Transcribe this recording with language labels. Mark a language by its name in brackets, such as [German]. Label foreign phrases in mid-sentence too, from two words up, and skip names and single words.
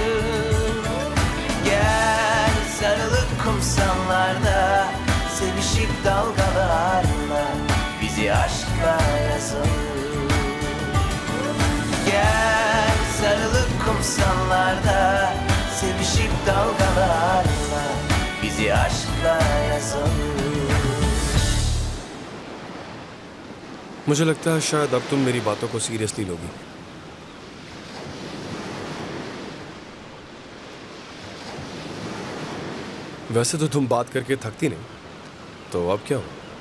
[Turkish] Gel sarılıp kumsallarda, sevişip dalgalarla bizi aşkla yazalım. Gel sarılıp kumsallarda, sevişip dalgalarla bizi aşkla yazalım. [Hindi] मुझे लगता है शायद अब तुम मेरी बातों को सीरियसली लोगी। वैसे तो तुम बात करके थकती नहीं, तो अब क्या हो?